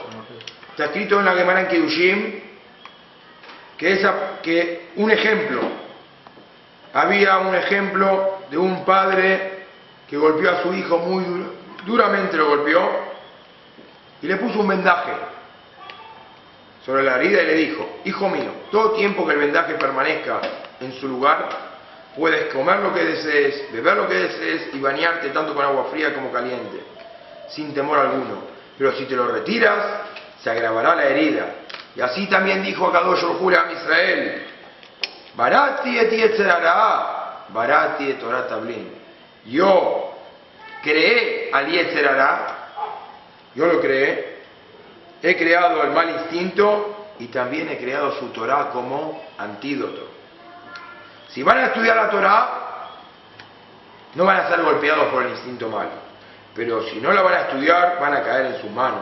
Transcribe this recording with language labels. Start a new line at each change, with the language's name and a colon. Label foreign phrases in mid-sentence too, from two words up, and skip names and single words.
Spanish: Está escrito en la Gemara en Kiddushin que un ejemplo, había un ejemplo de un padre que golpeó a su hijo muy duramente, lo golpeó y le puso un vendaje sobre la herida y le dijo: hijo mío, todo tiempo que el vendaje permanezca en su lugar, puedes comer lo que desees, beber lo que desees y bañarte tanto con agua fría como caliente, sin temor alguno. Pero si te lo retiras, se agravará la herida. Y así también dijo a
Hebrew: קדוש ברוך הוא
Spanish: a Israel:
Hebrew: בראתי את יצר הרע בראתי את תורה תבלין.
Spanish: Yo creé al
Hebrew: יצר הרע,
Spanish: yo lo creé, he creado el mal instinto y también he creado su Torah como antídoto. Si van a estudiar la Torah, no van a ser golpeados por el instinto malo, pero si no la van a estudiar, van a caer en sus manos.